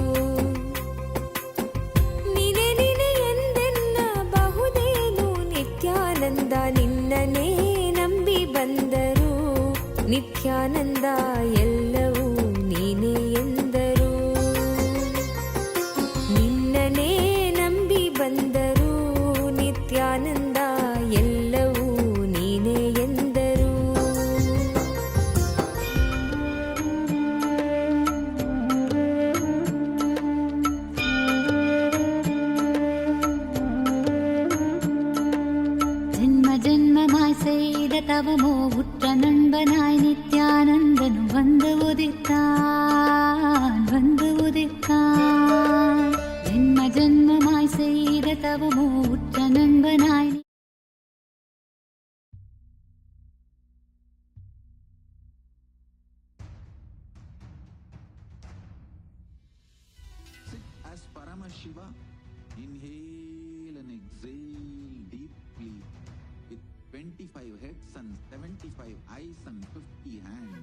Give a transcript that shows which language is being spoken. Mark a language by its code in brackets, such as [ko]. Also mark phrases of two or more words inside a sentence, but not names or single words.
[kn] ನೀನೇ ನೀನೇ ಎಂದೆನ್ನಬಹುದೇನು ನಿತ್ಯಾನಂದ ನಿನ್ನನೇ ನಂಬಿ ಬಂದರು ನಿತ್ಯಾನಂದ ಎಲ್ಲವೂ ನೀನೇ ಎಂದರು. ನಿನ್ನನೇ ನಂಬಿ ಬಂದರು ನಿತ್ಯಾನಂದ ಎಲ್ಲವೂ ನೀನೇ ಎಂದರು. [ta] ஜன்ம ஜன்மமாய் செய்த தவமோ உற்ற നண்பனாய் നിത്യാനന്ദനും வந்து உதித்தான் வந்து உதித்தான். ஜன்ம ஜன்மமாய் செய்த தவமோ உற்ற நண்பனாய் [en] Sit as Paramashiva. Inhale and exhale deeply with 25 heads and 75 eyes and 50 hands.